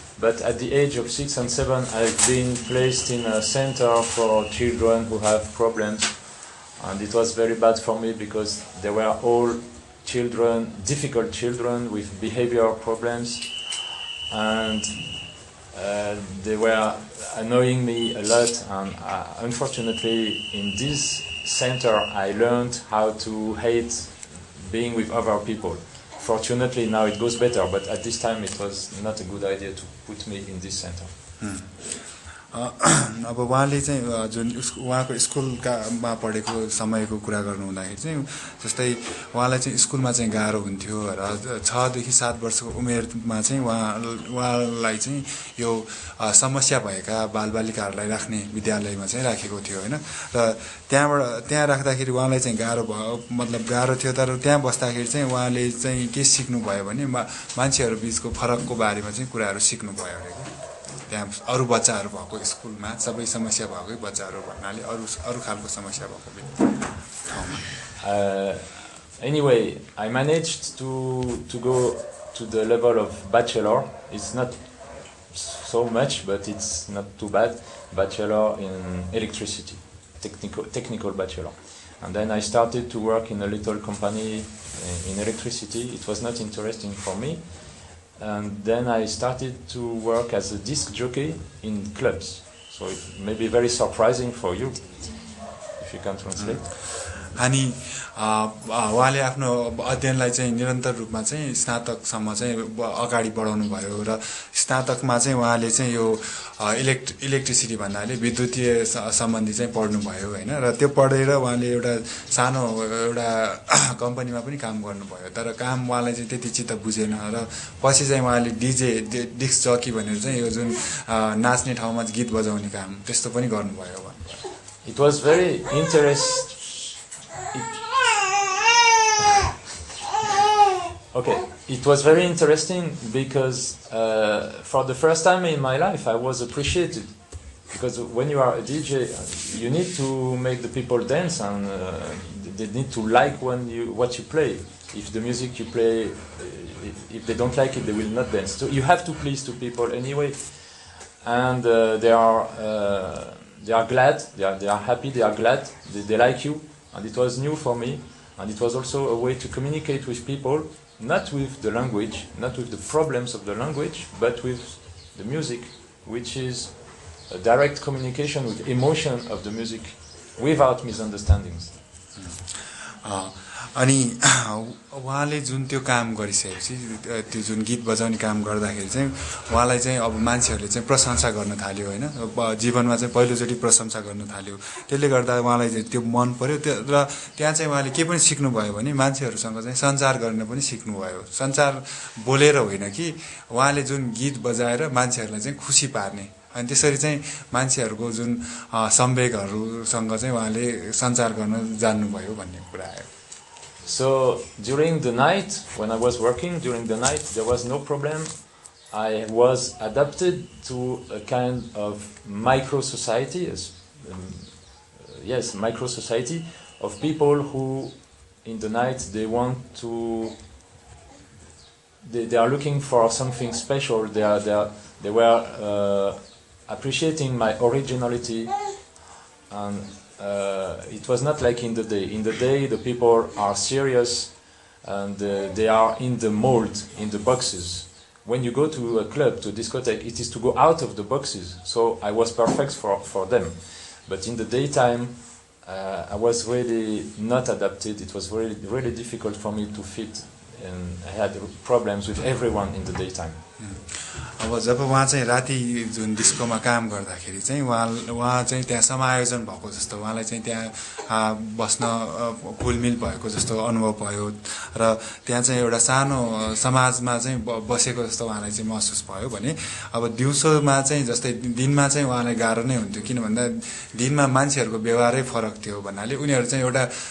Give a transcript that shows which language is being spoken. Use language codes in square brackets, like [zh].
[en] But at the age of 6 and 7, I've been placed in a center for children who have problems, and it was very bad for me because they were all children, difficult children with behavior problems, and they were annoying me a lot, and unfortunately in this center I learned how to hate being with other people. Fortunately now it goes better, but at this time it was not a good idea to put me in this center. [ne] अब उहाँले चाहिँ जुन उहाँको स्कुलमा पढेको समयको कुरा गर्नु हुँदाखेरि चाहिँ जस्तै उहाँलाई चाहिँ स्कुलमा चाहिँ गाह्रो हुन्थ्यो र 6 देखि 7 वर्षको उमेरमा चाहिँ उहाँलाई चाहिँ यो समस्या भएका बालबालिकाहरूलाई राख्ने विद्यालयमा चाहिँ राखेको थियो हैन र त्यहाँ राख्दाखेरि उहाँलाई चाहिँ गाह्रो भयो मतलब गाह्रो थियो तर त्यहाँ बस्दाखेरि चाहिँ उहाँले चाहिँ के सिक्नु भयो भने मान्छेहरु बीचको फरकको बारेमा चाहिँ कुराहरु सिक्नु भयो अरे त्यहाँ अरु बच्चाहरु भएको स्कुलमा सबै समस्या भएकै बच्चाहरु भन्नाले अरु खालको समस्या भएको ठाउँमा. [en] Anyway, I managed to go to the level of bachelor. It's not so much, but it's not too bad. Bachelor in electricity, technical bachelor. And then I started to work in a little company in electricity. It was not interesting for me. and then I started to work as a disc jockey in clubs. So it may be very surprising for you, if you can translate. [ne] अनि उहाँले आफ्नो अध्ययनलाई चाहिँ निरन्तर रूपमा चाहिँ स्नातकसम्म चाहिँ अगाडि बढाउनु भयो र स्नातकमा चाहिँ उहाँले चाहिँ यो इलेक्ट्रिसिटी भन्नाले विद्युतीय सम्बन्धी चाहिँ पढ्नुभयो होइन र त्यो पढेर उहाँले एउटा सानो एउटा कम्पनीमा पनि काम गर्नुभयो तर काम उहाँलाई चाहिँ त्यति चित्त बुझेन र पछि चाहिँ उहाँले डिस्क जकी भनेर चाहिँ यो जुन नाच्ने ठाउँमा गीत बजाउने काम त्यस्तो पनि गर्नुभयो भन्नुभयो [en] It was very interesting. It was very interesting because for the first time in my life I was appreciated, because when you are a DJ you need to make the people dance, and they need to like what you play. If the music you play, if they don't like it, they will not dance. So you have to please to people anyway, and they are glad, they are happy, they are glad, they like you, and it was new for me, and it was also a way to communicate with people. Not with the language, not with the problems of the language, but with the music, which is a direct communication with emotion of the music, without misunderstandings. [ne] अनि उहाँले जुन त्यो काम गरिसकेपछि त्यो जुन गीत बजाउने काम गर्दाखेरि चाहिँ उहाँलाई चाहिँ अब मान्छेहरूले चाहिँ प्रशंसा गर्न थाल्यो होइन जीवनमा चाहिँ पहिलोचोटि प्रशंसा गर्न थाल्यो त्यसले गर्दा उहाँलाई चाहिँ त्यो मन पर्यो र त्यहाँ चाहिँ उहाँले के पनि सिक्नुभयो भने मान्छेहरूसँग चाहिँ सञ्चार गर्न पनि सिक्नुभयो सञ्चार बोलेर होइन कि उहाँले जुन गीत बजाएर मान्छेहरूलाई चाहिँ खुसी पार्ने अनि त्यसरी चाहिँ मान्छेहरूको जुन संवेगहरूसँग चाहिँ उहाँले सञ्चार गर्न जान्नुभयो भन्ने कुरा आयो [en] So during the night, when I was working, during the night there was no problem. I was adapted to a kind of micro-society, micro society of people who in the night they want to, they are looking for something special. They were appreciating my originality, and it was not like in the day. In the day, the people are serious, and they are in the mold, in the boxes. When you go to a club, to a discotheque, it is to go out of the boxes. So I was perfect for them. But in the daytime, I was really not adapted. It was really, really difficult for me to fit, and I had problems with everyone in the daytime. [ne] अब जब उहाँ चाहिँ राति जुन डिस्कोमा काम गर्दाखेरि चाहिँ उहाँ चाहिँ त्यहाँ समायोजन भएको जस्तो उहाँलाई चाहिँ त्यहाँ बस्न घुलमिल भएको जस्तो अनुभव भयो र त्यहाँ चाहिँ एउटा सानो समाजमा चाहिँ बसेको जस्तो उहाँलाई चाहिँ महसुस भयो भने अब दिउँसोमा चाहिँ जस्तै दिनमा चाहिँ उहाँलाई गाह्रो नै हुन्थ्यो किन भन्दा दिनमा मान्छेहरूको व्यवहारै फरक थियो भन्नाले उनीहरू चाहिँ एउटा